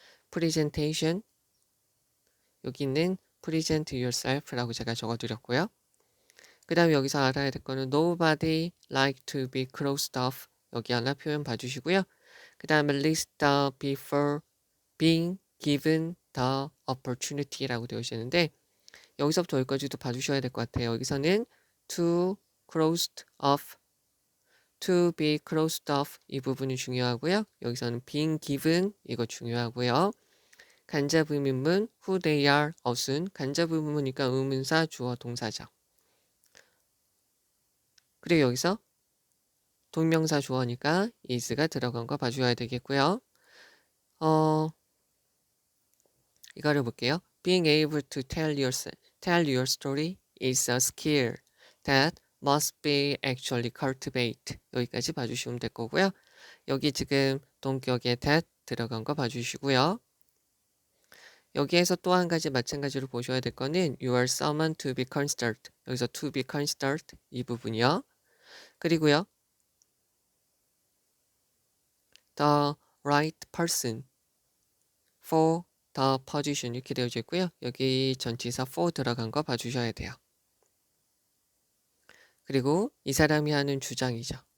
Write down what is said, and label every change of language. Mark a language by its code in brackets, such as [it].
[ko] presentation, 여기 있는 present yourself라고 제가 적어드렸고요. 그 다음에 여기서 알아야 될 거는 [en] nobody like to be closed off, [ko] 여기 하나 표현 봐주시고요. 그 다음에 [en] list the before being given the opportunity [ko] 라고 되어 있는데 여기서부터 여기까지도 봐주셔야 될 것 같아요. 여기서는 to closed off, to be closed off 이 부분이 중요하고요. 여기서는 being given 이거 중요하고요. 간접의문문 who they are, 어순, 간접의문문이니까 의문사, 주어, 동사죠. 그리고 여기서 동명사 주어니까 is가 들어간 거 봐줘야 되겠고요. 이거를 볼게요. [en] Being able to tell your story is a skill that must be actually cultivate. [ko] 여기까지 봐주시면 될 거고요. 여기 지금 동격에 that 들어간 거 봐주시고요. 여기에서 또 한 가지 마찬가지로 보셔야 될 거는 [en] you are someone to be considered. [ko] 여기서 to be considered 이 부분이요. 그리고요. [en] the right person for the position [ko] 이렇게 되어져 있고요. 여기 전치사 for 들어간 거 봐주셔야 돼요. 그리고 이 사람이 하는 주장이죠.